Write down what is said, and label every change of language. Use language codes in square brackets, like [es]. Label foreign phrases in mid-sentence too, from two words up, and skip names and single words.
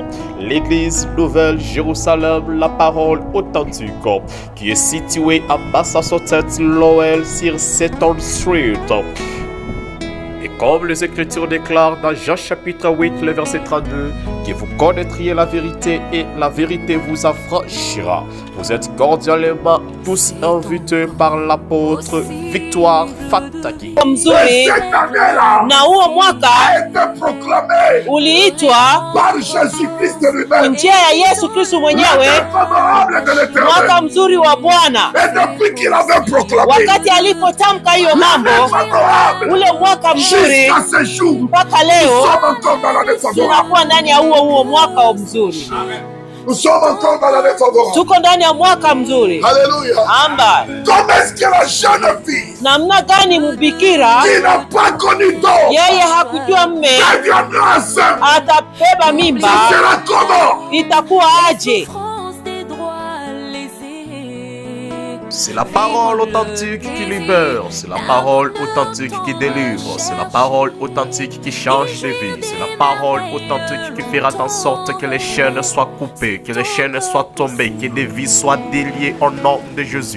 [fr] L'église Nouvelle Jérusalem, la parole authentique, qui est située à Massachusetts, Lowell, sur Seton Street. Et comme les Écritures déclarent dans Jean chapitre 8, le verset 32, que vous connaîtriez la vérité et la vérité vous affranchira. Vous êtes cordialement tous invités par l'apôtre Victoire Fataki. [sw] Mzuri na huo mwaka uliitwa kwa njia ya Yesu Kristo mwenyewe mwaka mzuri wa Bwana. Wakati alipotamka hiyo mambo, ule mwaka mzuri mpaka leo tunakuwa ndani ya huo mwaka mzuri. [fr] Nous sommes encore dans l'année favorable. [sw] Tuko ndani ya mwaka mzuri. [fr] Alléluia. Amba. Comment est-ce que la jeune fille [sw] namna gani mbikira [fr] qui n'a pas connu d'homme [sw] yeye hakujua mme atabeba mimba itakuwa aje? [fr] C'est la parole authentique qui libère, c'est la parole authentique qui délivre, c'est la parole authentique qui change de vie, c'est la parole authentique qui fera en sorte que les chaînes soient coupées, que les chaînes soient tombées, que des vies soient déliées au nom de Jésus.